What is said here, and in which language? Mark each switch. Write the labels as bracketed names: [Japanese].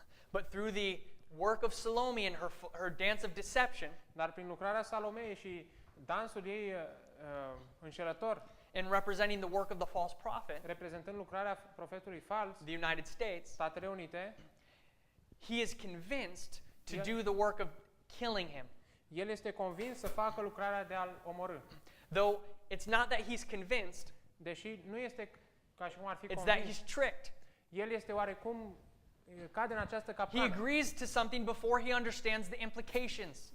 [English] But through the work of Salome and her dance of deception, [Romanian] Dar prin lucrarea Salomei și dansul ei înșelător, [English] and representing the work of the false prophet, [Romanian] reprezentând lucrarea profetului fals, [English] the United States, [Romanian] Statele Unite, [English] he is convinced to do the work of killing him. [Romanian] el este convins să facă lucrarea de a-l omorî. [English] Though it's not that he's convinced, [Romanian] Deși nu este ca și cum ar fi [English] it's that [Romanian] convins, [English] he's tricked. [Romanian] el este oarecum cade în această [English] He [Romanian] capcană. [English] agrees to something before he understands the implications.